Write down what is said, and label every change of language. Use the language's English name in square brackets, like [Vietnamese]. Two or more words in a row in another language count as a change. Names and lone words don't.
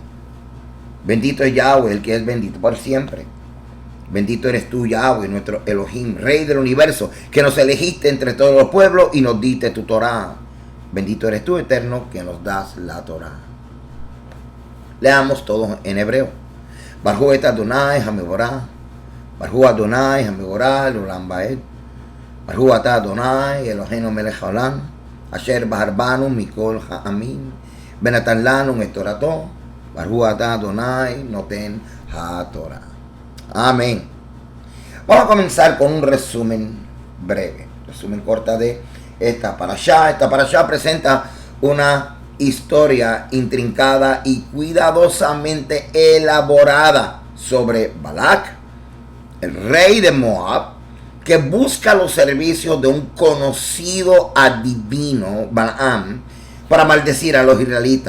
[Spanish] Bendito es Yahweh, el que es bendito por siempre. Bendito eres tú, Yahweh, nuestro Elohim, Rey del universo, que nos elegiste entre todos los pueblos y nos diste tu Torah. Bendito eres tú, Eterno, que nos das la Torah. Leamos todos en hebreo. [Hebrew] ברוך את אדוני המבורך. ברוך אדוני המבורך לעולם ועד. ברוך אתה אדוני אלוהינו מלך העולם. אשר בחר בנו מכל העמים. ונתן לנו את תורתו. ברוך אתה אדוני נותן התורה. [Spanish] Amén. Vamos a comenzar con un resumen breve, resumen corta de esta parashá. Esta parashá presenta una historia intrincada y cuidadosamente elaborada sobre Balak, el rey de Moab, que busca los servicios de un conocido adivino, Balaam, para maldecir a los israelitas.